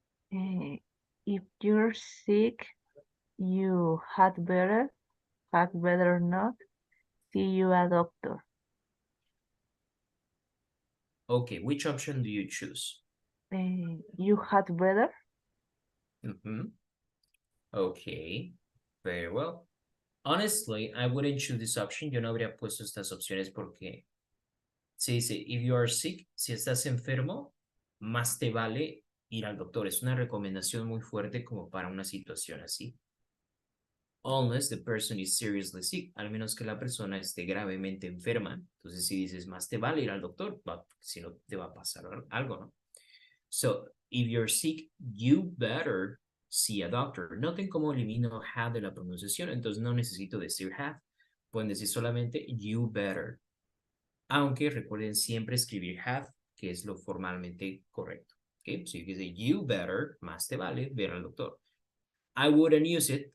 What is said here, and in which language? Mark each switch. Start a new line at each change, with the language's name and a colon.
English: If you're sick, you had better not see you a doctor. Okay, which option do you choose? You had better. Okay, very well. Honestly, I wouldn't choose this option.
Spanish: Yo no habría puesto estas opciones porque se dice,
English: if you are sick,
Spanish: si estás enfermo, más te vale ir al doctor. Es una recomendación muy fuerte como para una situación así.
English: Unless the person is seriously sick,
Spanish: al menos que la persona esté gravemente enferma. Entonces, si dices, más te vale ir al doctor, si no te va a pasar algo, ¿no?
English: So, if you're sick, you better see a doctor.
Spanish: Noten cómo elimino have de la pronunciación, entonces no necesito decir have. Pueden decir solamente you better. Aunque recuerden siempre escribir have, que es lo formalmente correcto.
English: Okay, so you can say you better,
Spanish: más te vale ver al doctor.
English: I wouldn't use it.